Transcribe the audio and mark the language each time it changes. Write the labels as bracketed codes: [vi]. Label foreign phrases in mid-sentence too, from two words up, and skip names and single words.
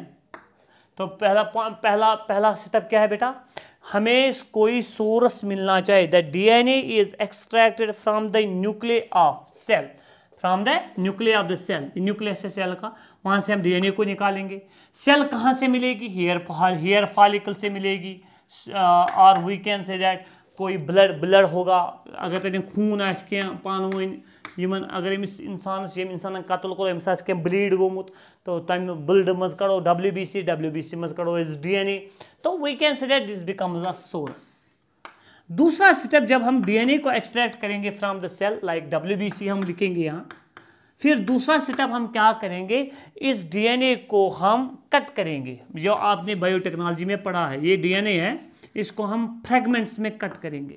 [hi] तो पहला स्टेप क्या है बेटा, हमें कोई सोर्स मिलना चाहिए, [en] the DNA is extracted from the nucleus of cell, from the nucleus of the cell, [hi] न्यूक्लियस है सेल का, वहाँ से हम डीएनए को निकालेंगे। सेल कहाँ से मिलेगी, [en] hair follicle [hi] से मिलेगी, और [en] we can say that [hi] कोई ब्लड होगा, [ks] अगर तक खून आस क्या पान यमन, अगर अमिस इंसान कत्ल को अमिस आस क्या ब्लीड गोमुत, तो तम ब्लड मज कड़ो WBC मज कड़ो इस डीएनए, तो [en] we can say that this becomes a source. [hi] दूसरा स्टेप, जब हम डीएनए को एक्सट्रैक्ट करेंगे [en] from the cell, [hi] लाइक WBC हम लिखेंगे यहाँ, फिर दूसरा स्टेप हम क्या करेंगे, इस डीएनए को हम कट करेंगे, जो आपने बायोटेक्नोलॉजी में पढ़ा है, ये डीएनए है, इसको हम फ्रेगमेंट्स में कट करेंगे।